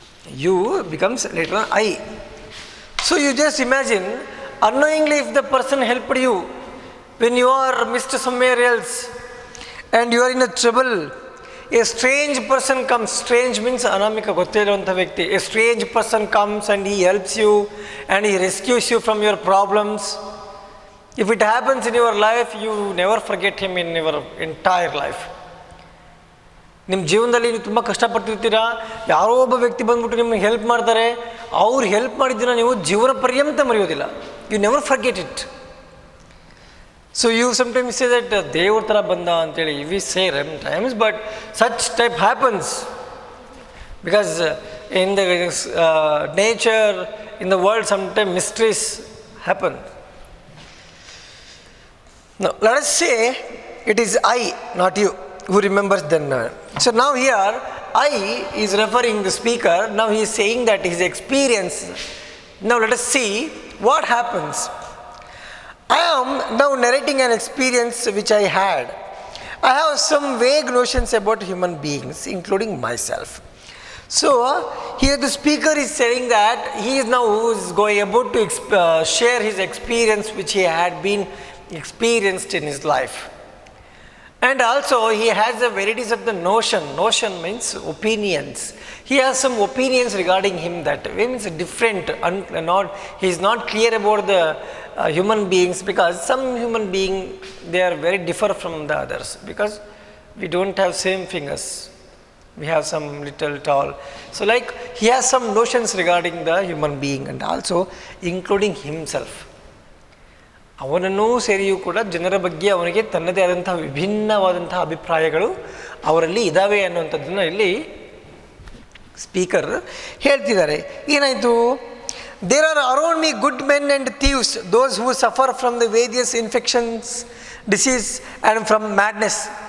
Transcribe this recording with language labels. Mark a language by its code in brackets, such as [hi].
[en] You becomes later on I. So you just imagine, unknowingly if the person helped you, when you are missed somewhere else and you are in a trouble, a strange person comes. Strange means [kn] anamika gotte iruvanta vyakti. [en] A strange person comes and he helps you and he rescues you from your problems. If it happens in your life, you never forget him in your entire life. [kn] ನಿಮ್ಮ ಜೀವನದಲ್ಲಿ ನೀವು ತುಂಬ ಕಷ್ಟಪಟ್ಟಿರ್ತೀರಾ, ಯಾರೋ ಒಬ್ಬ ವ್ಯಕ್ತಿ ಬಂದ್ಬಿಟ್ಟು ನಿಮಗೆ help ಮಾಡ್ತಾರೆ, ಅವ್ರು ಹೆಲ್ಪ್ ಮಾಡಿದ್ದನ್ನು ನೀವು ಜೀವನ ಪರ್ಯಂತ ಮರೆಯೋದಿಲ್ಲ. [en] You never forget it. So you sometimes say that [kn] ದೇವ್ರ ಥರ ಬಂದ ಅಂತೇಳಿ [en] We say times, but such type happens because in the nature, in the world sometime mysteries happen. Now, let us say it is I, not you, who remembers then. So now here, I is referring the speaker. Now he is saying that his experience. Now let us see what happens. I am now narrating an experience which I had. I have some vague notions about human beings, including myself. So here the speaker is saying that he is now about to share his experience which he had been experienced in his life. And also he has a varieties of the notion. Notion means opinions. He has some opinions regarding him that way, means different. He is not clear about the human beings, because some human being, they are very differ from the others, because we don't have same fingers. We have some little tall. So like he has some notions regarding the human being, and also including himself. [kn] ಅವನನ್ನೂ ಸೇರಿಯೂ ಕೂಡ ಜನರ ಬಗ್ಗೆ ಅವನಿಗೆ ತನ್ನದೇ ಆದಂತಹ ವಿಭಿನ್ನವಾದಂತಹ ಅಭಿಪ್ರಾಯಗಳು ಅವರಲ್ಲಿ ಇದ್ದಾವೆ ಅನ್ನುವಂಥದ್ದನ್ನು ಇಲ್ಲಿ ಸ್ಪೀಕರ್ ಹೇಳ್ತಿದ್ದಾರೆ. ಏನಾಯಿತು? [en] There are around me good men and thieves, those who suffer from the various infections, disease and from madness.